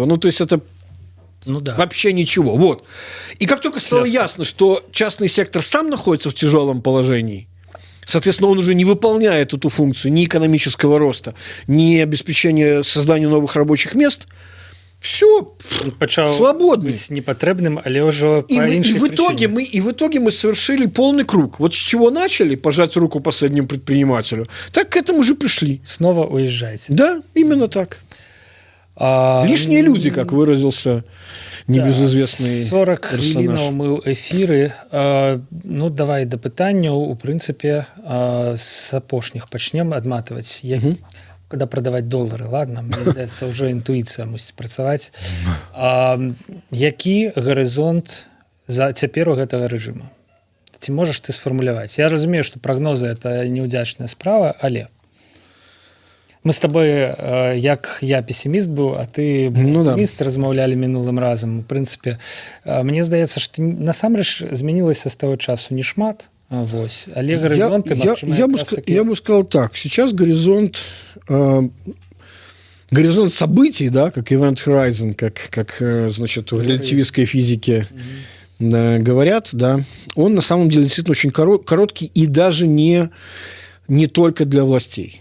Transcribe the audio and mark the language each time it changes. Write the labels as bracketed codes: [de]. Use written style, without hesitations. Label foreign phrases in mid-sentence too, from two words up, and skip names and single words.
[ru] Ну, то есть это Ну да. вообще ничего. Вот. И как только стало ясно, что частный сектор сам находится в тяжелом положении, соответственно, он уже не выполняет эту функцию ни экономического роста, ни обеспечения создания новых рабочих мест, все, [be] Пачаў [ru] свободны. [be] быць непатрэбным, але ўжо [ru] И, [be] па [ru] в [be] іншых [ru] итоге мы совершили полный круг. Вот с чего начали пожать руку последнему предпринимателю, так к этому же пришли. снова уезжаеце. Да, именно так. Лишние люди, как выразился небезызвестный [be] 40 [ru] персонаж. [be] хвілінаў мы ў эфіры. Ну давай да пытанняў, у прынцыпе, з апошніх пачнем адматваць. Когда прадаваць долары, ладно, мне здаецца, ўжо інтуіцыя мусіць працаваць. Які гарызонт цяпер у гэтага рэжыма? Ці можаш ты сфармуляваць? Я разумею, што прагнозы это неўдзячная справа, але мы з табой, як я песіміст быў, а ты оптыміст, размаўлялі минулым разам. У прынцыпе, мне здаецца, што насамрэч змянілася з таго часу не шмат. Вось. Але горизонты, [ru] я бы сказал так. Сейчас горизонт событий, да, как [en] Event Horizon, [ru] как значит, в релятивистской физике говорят, да, он на самом деле действительно очень короткий и даже не только для властей.